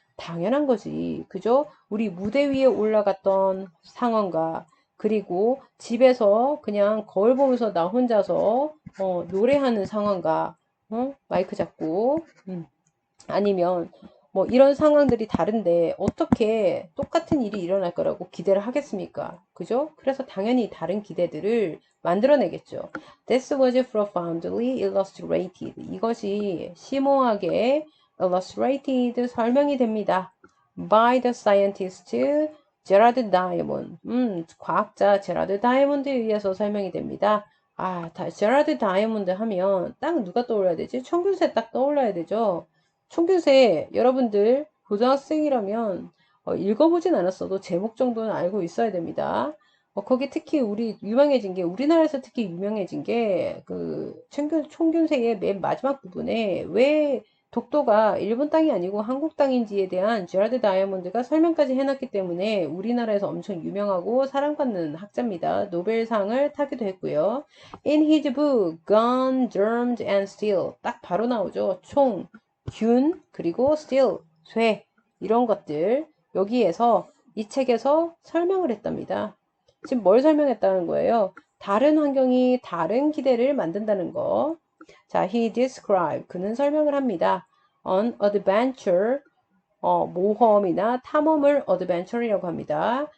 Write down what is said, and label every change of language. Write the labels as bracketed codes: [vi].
[ko] 당연한 거지. 그죠? 우리 무대 위에 올라갔던 상황과 그리고 집에서 그냥 거울 보면서 나 혼자서 노래하는 상황과 마이크 잡고 아니면 뭐 이런 상황들이 다른데 어떻게 똑같은 일이 일어날 거라고 기대를 하겠습니까? 그죠? 그래서 당연히 다른 기대들을 만들어내겠죠. [en] This was profoundly illustrated. [ko] 이것이 심오하게 illustrated 설명이 됩니다. [en] By the scientist 제라드 다이몬드. [ko] 과학자 제라드 다이몬드에 의해서 설명이 됩니다. 제라드 다이몬드 하면 딱 누가 떠올라야 되지? 청균세 딱 떠올라야 되죠. 총교세 여러분들 고등학생이라면 읽어보진 않았어도 제목 정도는 알고 있어야 됩니다. 거기 특히 우리 유명해진 게 우리나라에서 특히 유명해진 게 그 총균세의 맨 마지막 부분에 왜 독도가 일본 땅이 아니고 한국 땅인지에 대한 제라드 다이아몬드가 설명까지 해놨기 때문에 우리나라에서 엄청 유명하고 사랑받는 학자입니다. 노벨상을 타기도 했고요. [en] In his book, Gun, Germs and Steel [ko] 딱 바로 나오죠. 총, 균, 그리고 steel, 쇠 이런 것들 여기에서 이 책에서 설명을 했답니다. 지금 뭘 설명했다는 거예요? 다른 환경이 다른 기대를 만든다는 거. 자, [en] he described [ko] 그는 설명을 합니다. [en] An adventure [ko] 모험이나 탐험을 adventure이라고 합니다.